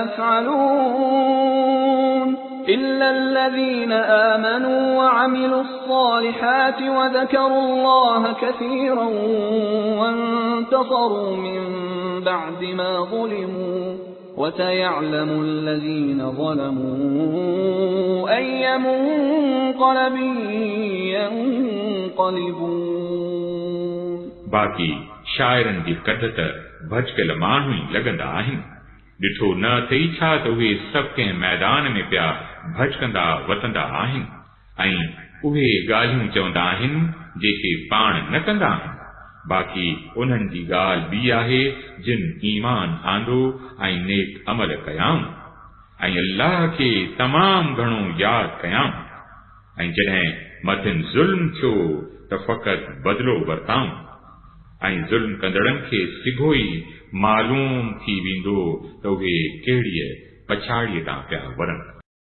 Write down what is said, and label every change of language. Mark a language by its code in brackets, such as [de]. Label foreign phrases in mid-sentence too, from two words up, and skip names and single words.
[ar] يفعلون إلا الذين آمنوا وعملوا الصالحات وذكروا الله كثيرا وانتصروا من بعد ما ظلموا وسيعلم الذين ظلموا أي منقلب ينقلبون। [sd] बाक़ी शाइरनि जी कढ त भॼकल माण्हू ई लॻंदा आहिनि। ॾिठो न अथई छा त उहे सभु कंहिं मैदान में पिया भॼकंदा वतंदा आहिनि ऐं उहे ॻाल्हियूं चवंदा आहिनि जेके पाण न कंदा आहिनि। बाक़ी उन्हनि जी ॻाल्हि ॿी आहे जिन ईमान आंदो ऐं नेक अमल कयाऊं ऐं अल्लाह खे तमामु घणो यादि कयां ऐं जॾहिं मथिन ज़ुल्म थियो त फ़क़ति बदिलो वरिताऊं ऐं ज़ुल्म कंदड़नि खे सिघो ई मालूम थी वेंदो त उहे कहिड़ीअ पछाड़ीअ तां पिया वरनि।